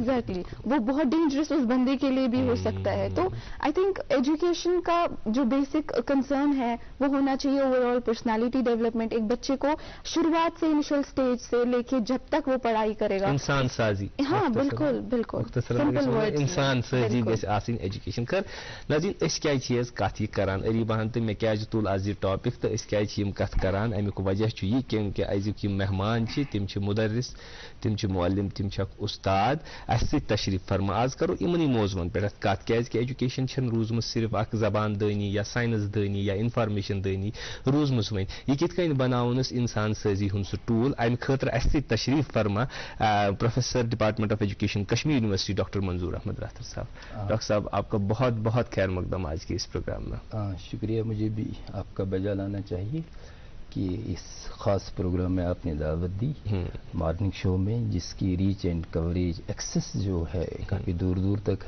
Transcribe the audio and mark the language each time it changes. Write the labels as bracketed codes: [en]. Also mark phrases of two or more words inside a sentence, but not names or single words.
[ur] ایگزیکٹلی, وہ بہت ڈینجرس اس بندے کے لیے بھی ہو سکتا ہے. تو [en] I think education [ur] کا جو [en] basic concern [ur] ہے وہ ہونا چاہیے [en] overall personality development. [ur] ایک بچے کو شروعات سے [en] initial stage [ur] سے لے کے جب تک وہ پڑھائی کرے گا, انسان سازی. ہاں بالکل بالکل, [ks] انسان سازی گژھِ آسٕنۍ ایجوکیشن. کر ناظریٖن أسۍ کیازِ چھِ حظ کتھ یہِ کران اریٖباہن تہٕ مےٚ کیازِ تُل آز یہِ ٹاپک تہٕ أسۍ کیازِ چھِ یِم کتھ کران, امیُک وجہ چھُ یہِ کہِ أزیُک یِم مہمان چھِ تِم چھِ مُدرِس, تِم چھِ معلم, تِم چھِ اکھ اُستاد اسہِ سۭتۍ تشریف فرما. آز کرو یِمنٕے موضوعن پٮ۪ٹھ کتھ, کیازِ ایجوکیشن چھنہٕ روٗزمٕژ صرف اکھ زبان دٲنی یا ساینس دٲنی یا انفارمیشن دٲنی روٗزمٕژ وۄنۍ. یہِ کِتھ کٔنۍ بناوون أسۍ انسان سٲزی ہُنٛد سُہ ٹوٗل. امہِ خٲطرٕ اسہِ سۭتۍ تشریف فرما پروفیسر ڈپارٹمنٹ آف ایجوکیشن کشمیر یونیورسٹی ڈاکٹر منظور احمد راتھر صاحب. [ur] ڈاکٹر صاحب آپ کا بہت بہت خیر مقدم آج کے اس پروگرام میں. شکریہ, مجھے بھی آپ کا بجا لانا چاہیے کہ اس خاص پروگرام میں آپ نے دعوت دی [en] morning show [ur] میں, جس کی [en] reach and coverage access [ur] جو ہے کافی دور دور تک ہے.